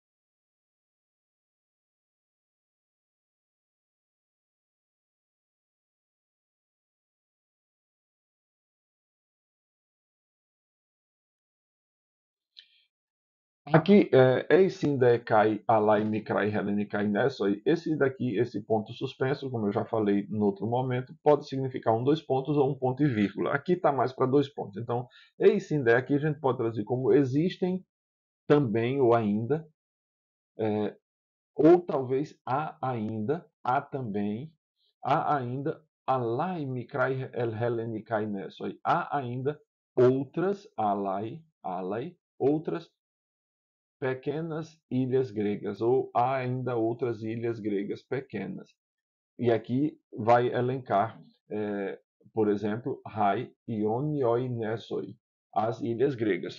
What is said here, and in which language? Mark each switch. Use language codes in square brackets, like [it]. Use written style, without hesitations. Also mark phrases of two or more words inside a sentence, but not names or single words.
[el] Aqui, Εἰσὶ δὲ καὶ ἄλλαι μικραὶ Ἑλληνικαὶ νῆσοι, [pt] esse daqui, esse ponto suspenso, como eu já falei no outro momento, pode significar um dois pontos ou um ponto e vírgula. Aqui está mais para dois pontos. Então, Eisinde aqui a gente pode traduzir como existem também ou ainda, ou talvez há ainda há também, há ainda, [el] ἄλλαι μικραὶ αἱ Ἑλληνικαὶ νῆσοι, [pt] há ainda outras pequenas ilhas gregas, ou há ainda outras ilhas gregas pequenas. E aqui vai elencar, por exemplo, [el] Αἱ Ἰόνιοι νῆσοι, [pt] as ilhas gregas.